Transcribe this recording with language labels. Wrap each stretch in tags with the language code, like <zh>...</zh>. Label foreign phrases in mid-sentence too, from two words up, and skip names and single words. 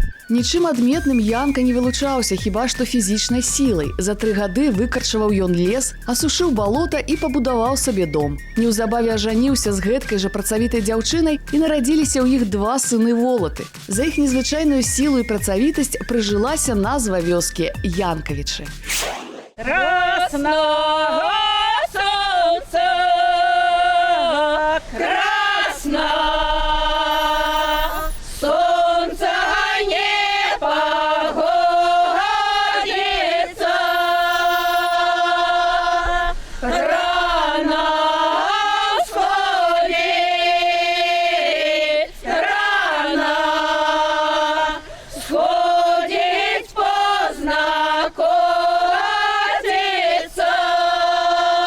<be>Нічым адметным Янка не вылучаўся, хіба што фізічнай сілай. За 3 гады выкарчаваў ён лес, асушыў балота і пабудаваў сабе дом. Неўзабаве ажаніўся з гэткай жа працавітай дзяўчынай і нарадзіліся ў іх 2 сыны Волаты. За іх незвычайную сілу і працавітасць прыжылася назва вёскі Янкавічы.</be> <ru>Красного солнца, красно, солнце не погодится, рано сходит, поздно.</ru>